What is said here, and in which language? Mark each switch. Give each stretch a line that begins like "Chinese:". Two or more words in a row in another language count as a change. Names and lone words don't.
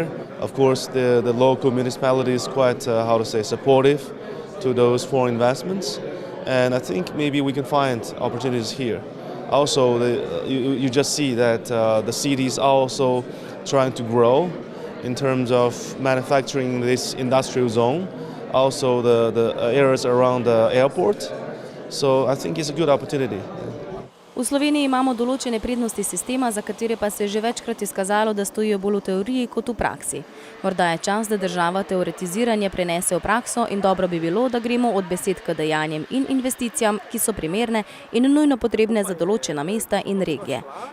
English: Of course, the local municipality is quite, supportive to those foreign investments, and I think maybe we can find opportunities here. Also, you just see that the city is also trying to grow in terms of manufacturing this industrial zone, also the areas around the airport. So I think it's a good opportunity.
Slovenian: V Sloveniji imamo določene prednosti sistema, za katere pa se je že večkrat izkazalo, da stojijo bolj v teoriji kot v praksi. Morda je čas, da država teoretiziranje prenese v prakso in dobro bi bilo, da gremo od besed k dejanjem in investicijam, ki so primerne in nujno potrebne za določena mesta in regije.